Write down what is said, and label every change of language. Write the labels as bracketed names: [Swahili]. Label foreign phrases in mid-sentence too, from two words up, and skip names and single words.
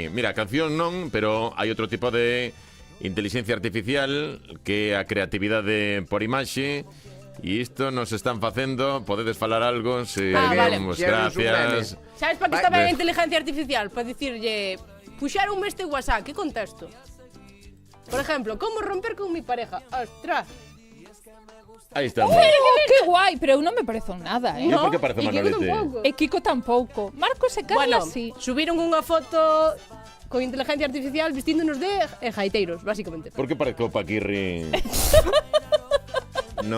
[Galician] Mira, canción non, pero hai outro tipo de inteligencia artificial que é a creatividade por imaxe. E isto nos están facendo, podedes falar algo, se digamos, gracias. Sabes para que está ben a inteligencia artificial? Para dicirlle, puxaronme este WhatsApp, que contesto? [Spanish] Por ejemplo, como romper con mi pareja? Ostras. [Galician] Aí estamos. Que guai, pero eu non me parezo nada, E por que parece Manolete? E Kiko tampouco. Marcos e Carla, sí. Subiron unha foto con inteligencia artificial vestíndonos de gaiteiros, básicamente. Por que parece o Paquirri? Non.